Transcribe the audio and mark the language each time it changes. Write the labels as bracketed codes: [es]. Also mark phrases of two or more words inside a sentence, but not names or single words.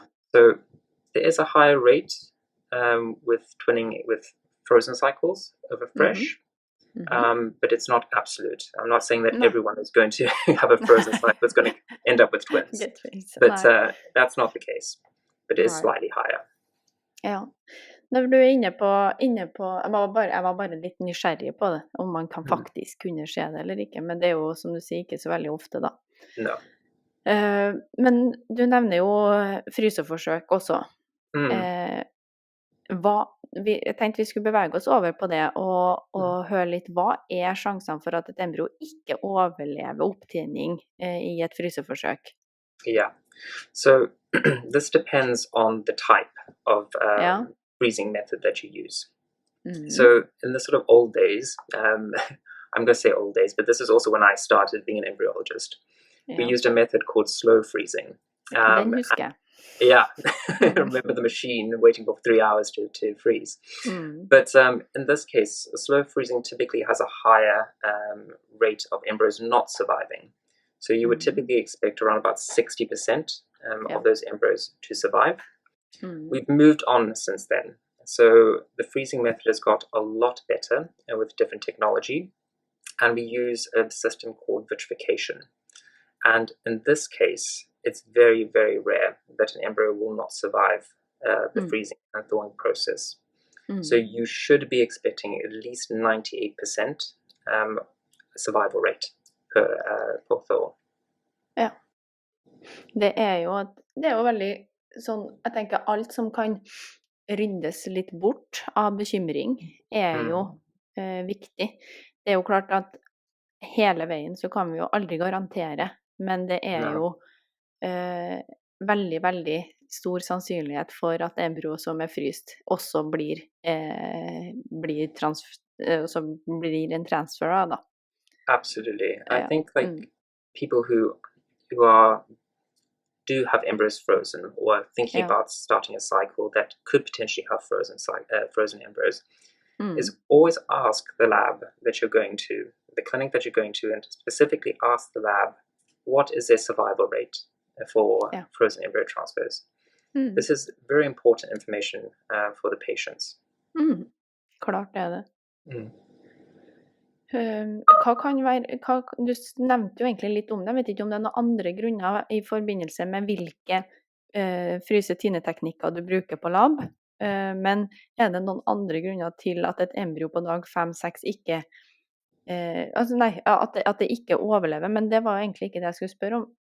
[en] So there is a higher rate with twinning with frozen cycles over fresh, but it's not absolute. I'm not saying that everyone is going to have a frozen cycle that's going to end up with twins, but that's not the case. But it is slightly higher. [no] Ja. Når du er inne på jeg var bare litt nysgjerrig på det, om man kan faktisk kunne se det eller ikke, men det er jo, som du sier, ikke så veldig ofte da. [en] No. [no] Men du nevner jo fryseforsøk også. Jeg tenkte vi skulle bevege oss over på det og høre litt, hva er sjansene for at et embryo ikke overlever opptinning i et fryseforsøk? [en] Yeah, so this depends on the type of freezing method that you use. So in the sort of old days, I'm going to say old days, but this is also when I started being an embryologist. We used a method called slow freezing. [no] Den husker jeg. [en] Yeah, I remember the machine waiting for 3 hours to freeze. But in this case, slow freezing typically has a higher rate of embryos not surviving. So you would typically expect around about 60% of those embryos to survive. Mm. We've moved on since then. So the freezing method has got a lot better with different technology, and we use a system called vitrification. And in this case, it's very, very rare that an embryo will not survive the freezing and thawing process. So you should be expecting at least 98% survival rate per thaw. [no] Ja. Det er jo veldig sånn, jeg tenker alt som kan ryddes litt bort av bekymring, er jo viktig. Det er jo klart at hele veien så kan vi jo aldri garantere, men det er jo veldig, veldig stor sannsynlighet for at embryo som er fryst også blir en transfer av, da. [en] Absolutely. I [no] Ja. [en] think people who do have embryos frozen or are thinking about starting a cycle that could potentially have frozen embryos is always ask the lab that you're going to, the clinic that you're going to, and specifically ask the lab, what is their survival rate for frozen embryo transfers? This is very important information for the patients. [no] Klart det er det. Hva kan være, du nevnte jo egentlig litt om det, jeg vet ikke om det er noen andre grunner i forbindelse med hvilke fryse-tine-teknikker du bruker på lab, men er det noen andre grunner til at et embryo på dag 5-6 ikke, at det ikke overlever, men det var egentlig ikke det jeg skulle spørre om.